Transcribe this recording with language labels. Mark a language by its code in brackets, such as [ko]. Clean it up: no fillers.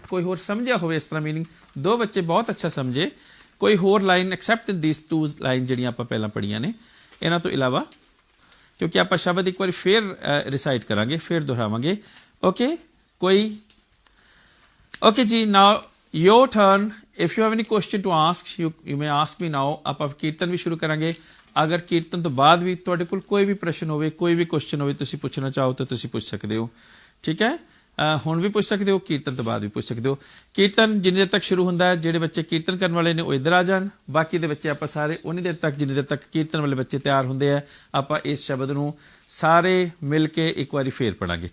[pa] ਕੋਈ ਹੋਰ ਸਮਝਿਆ ਹੋਵੇ ਇਸ ਤਰ੍ਹਾਂ ਮੀਨਿੰਗ? ਦੋ ਬੱਚੇ ਬਹੁਤ ਅੱਛਾ ਸਮਝੇ। ਕੋਈ ਹੋਰ line [en] except this two line [pa] ਜਿਹੜੀਆਂ ਆਪਾਂ ਪਹਿਲਾਂ ਪੜ੍ਹੀਆਂ ਨੇ, ਇਹਨਾਂ ਤੋਂ ਇਲਾਵਾ? ਕਿਉਂਕਿ ਆਪਾਂ ਸ਼ਬਦ ਇੱਕ ਵਾਰੀ ਫੇਰ ਰਿਸਾਈਟ ਕਰਾਂਗੇ, ਫੇਰ ਦੁਹਰਾਵਾਂਗੇ। ਓਕੇ, ਕੋਈ? ਓਕੇ ਜੀ, [en] Now your turn. If you have any question to ask, you may ask me now. [pa] ਆਪਾਂ ਕੀਰਤਨ ਵੀ ਸ਼ੁਰੂ ਕਰਾਂਗੇ। ਅਗਰ ਕੀਰਤਨ ਤੋਂ ਬਾਅਦ ਵੀ ਤੁਹਾਡੇ ਕੋਲ ਕੋਈ ਵੀ ਪ੍ਰਸ਼ਨ ਹੋਵੇ, ਕੋਈ ਵੀ ਕੁਐਸਚਨ ਹੋਵੇ, ਤੁਸੀਂ ਪੁੱਛਣਾ ਚਾਹੋ ਤਾਂ ਤੁਸੀਂ ਪੁੱਛ ਸਕਦੇ ਹੋ। ਠੀਕ ਹੈ, ਹੁਣ ਵੀ ਪੁੱਛ ਸਕਦੇ ਹੋ, ਕੀਰਤਨ ਤੋਂ ਬਾਅਦ ਵੀ ਪੁੱਛ ਸਕਦੇ ਹੋ। ਕੀਰਤਨ ਜਿੰਨੀ ਦੇਰ ਤੱਕ ਸ਼ੁਰੂ ਹੁੰਦਾ ਹੈ, ਜਿਹੜੇ ਬੱਚੇ ਕੀਰਤਨ ਕਰਨ ਵਾਲੇ ਨੇ ਉਹ ਇੱਧਰ ਆ ਜਾਣ, ਬਾਕੀ ਦੇ ਬੱਚੇ ਆਪਾਂ ਸਾਰੇ ਉਨੀ ਦੇਰ ਤੱਕ, ਜਿੰਨੀ ਦੇਰ ਤੱਕ ਕੀਰਤਨ ਵਾਲੇ ਬੱਚੇ ਤਿਆਰ ਹੁੰਦੇ ਆ, ਆਪਾਂ ਇਸ ਸ਼ਬਦ ਨੂੰ ਸਾਰੇ ਮਿਲ ਕੇ ਇੱਕ ਵਾਰੀ ਫੇਰ ਪੜਾਂਗੇ।